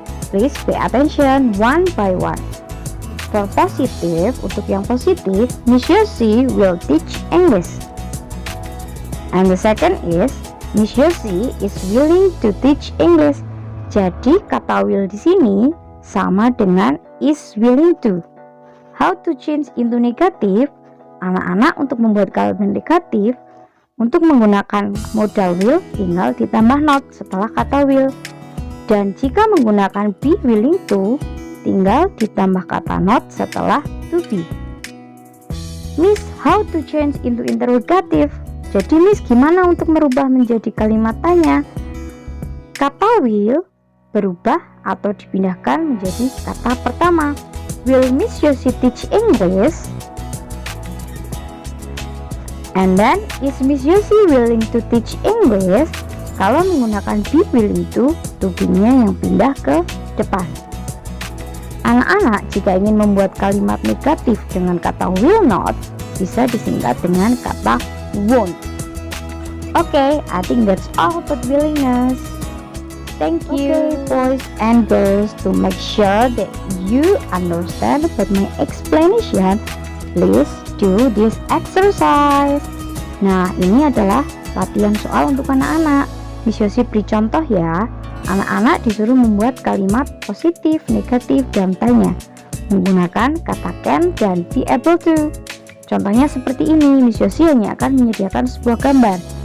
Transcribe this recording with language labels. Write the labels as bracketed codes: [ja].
[en] Please pay attention one by one. For positive, [id] untuk yang positif, [en] Miss Yosi will teach English. And the second is Miss Yosi is willing to teach English. [id] Jadi kata will di sini sama dengan is willing to. [en] How to change into negative? [id] Anak-anak untuk membuat kalimat negatif, untuk menggunakan modal will tinggal ditambah not setelah kata will. Dan jika menggunakan be willing to, tinggal ditambah kata not setelah to be. [en] Miss, how to change into interrogative? [id] Jadi Miss, gimana untuk merubah menjadi kalimat tanya? Kata will berubah atau dipindahkan menjadi kata pertama. [en] Will Miss Yosi teach English? And then, is Miss Yosi willing to teach English? [id] Kalau menggunakan be willing to be-nya yang pindah ke depan. Anak-anak jika ingin membuat kalimat negatif dengan kata will not, bisa disingkat dengan kata won't. [en] Okay, I think that's all about willingness. Thank you boys and girls. To make sure that you understand about my explanation, please do this exercise. [id] Nah, ini adalah latihan soal untuk anak-anak. Miss Yosi beri contoh ya. Anak-anak disuruh membuat kalimat positif, negatif, dan tanya menggunakan kata can dan be able to. Contohnya seperti ini. Miss Yosi hanya akan menyediakan sebuah gambar.